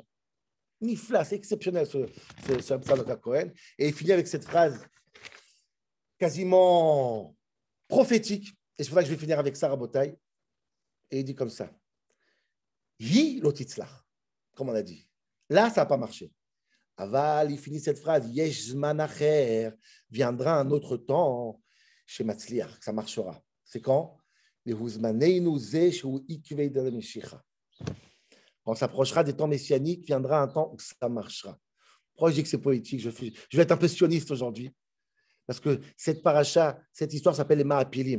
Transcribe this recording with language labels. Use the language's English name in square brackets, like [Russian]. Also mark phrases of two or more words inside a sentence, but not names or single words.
[French] Nifla, c'est exceptionnel ce Tzadok Cohen. Et il finit avec cette phrase quasiment prophétique. Et c'est pour ça que je vais finir avec ça, Rabotai. Et il dit comme ça. [Hebrew] היא לא תצלח, [French] comme on a dit. Là, ça n'a pas marché. Aval, il finit cette phrase. [Hebrew] יש זמן אחר, [French] viendra un autre temps chez Matzliach, ça marchera. C'est quand? Quand on s'approchera des temps messianiques, viendra un temps où ça marchera. Pourquoi je dis que c'est poétique? Je vais être un peu sioniste aujourd'hui, parce que cette paracha, cette histoire s'appelle les Maapilim.